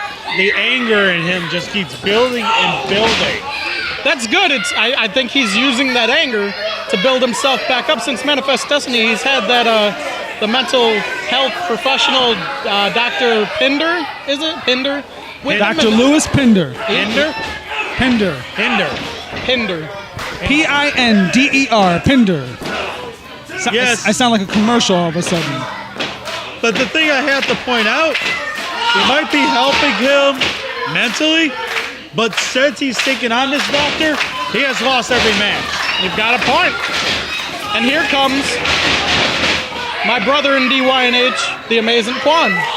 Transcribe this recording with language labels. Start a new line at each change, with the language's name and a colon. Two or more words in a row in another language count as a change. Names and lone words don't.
English: the anger in him just keeps building and building. That's good. I think he's using that anger to build himself back up. Since Manifest Destiny, he's had that the mental health professional, Dr. Pinder, is it? Pinder? Dr. Lewis Pinder. Pinder? Pinder. Pinder. Pinder. Pinder. Yes. I sound like a commercial all of a sudden. But the thing I have to point out, it might be helping him mentally, but since he's taking on this doctor, he has lost every match. You've got a point. And here comes my brother in DYNH, the amazing Quan.